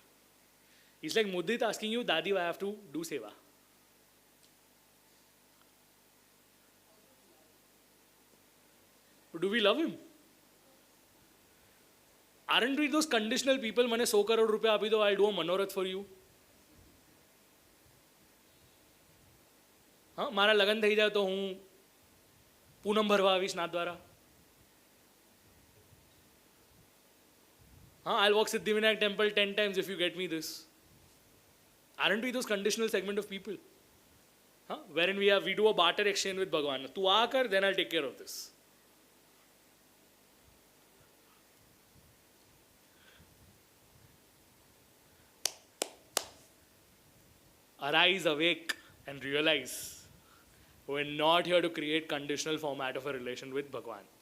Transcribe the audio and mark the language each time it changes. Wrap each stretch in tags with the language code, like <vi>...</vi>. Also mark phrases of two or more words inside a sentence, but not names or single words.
<en>It's like Mudit asking you, Dadi, why I have to do seva? But do we love him? Aren't we those conditional people?</en> <gu>મને 100 કરોડ રૂપિયા આપી દો,</gu> <en>I'll do a manorath for you.</en> <gu>હાં મારા લગન થઈ જાય તો હું પૂનમ ભરવા આવીશ ના દ્વારા.</gu> <en>I'll walk Siddhivinayak temple 10 times if you get me this. Aren't we those conditional segment of people? Wherein we do a barter exchange with Bhagwan.</en> <gu>તું આ કર,</gu> <en>then I'll take care of this. Arise, awake, and realize we're not here to create conditional format of a relation with Bhagwan.</en>